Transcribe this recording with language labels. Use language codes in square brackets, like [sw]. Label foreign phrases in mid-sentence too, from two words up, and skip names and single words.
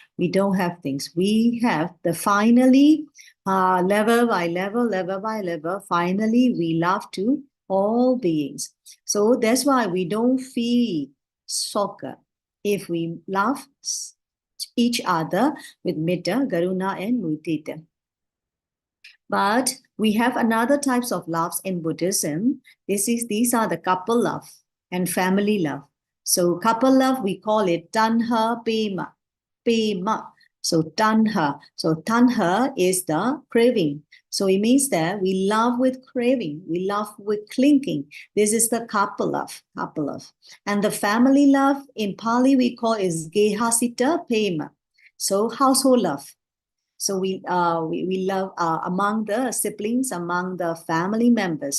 [en] We don't have things. We have the finally level by level, finally we love to all beings. So that's why we don't feel soccer if we love each other with metta, karuna, and mudita. But we have another types of loves in Buddhism. These are the couple love and family love. So couple love, we call it [pi] tanha pema. [en] Pema. So tanha. So tanha is the craving. So it means that we love with craving, we love with clinging. This is the couple love, couple love. And the family love in Pali we call is [pi] gehasita pema. [en] So household love. So we love among the siblings, among the family members.